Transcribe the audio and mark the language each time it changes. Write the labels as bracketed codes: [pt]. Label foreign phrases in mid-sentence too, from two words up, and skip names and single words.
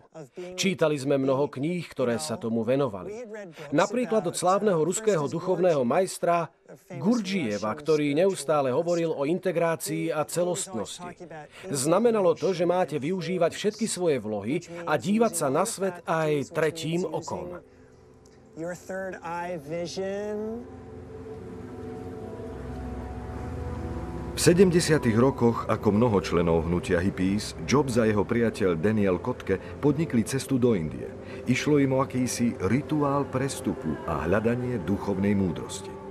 [sk] Čítali sme mnoho kníh, ktoré sa tomu venovali. Napríklad od slávneho ruského duchovného majstra Gurdžieva, ktorý neustále hovoril o integrácii a celostnosti. Znamenalo to, že máte využívať všetky svoje vlohy a dívať sa na svet aj tretím okom. [en] Your third eye vision. [sk] V 70. rokoch, ako mnoho členov hnutia hippies, Jobs a jeho priateľ Daniel Kotke podnikli cestu do Indie. Išlo im o akýsi rituál prestupu a hľadanie duchovnej múdrosti.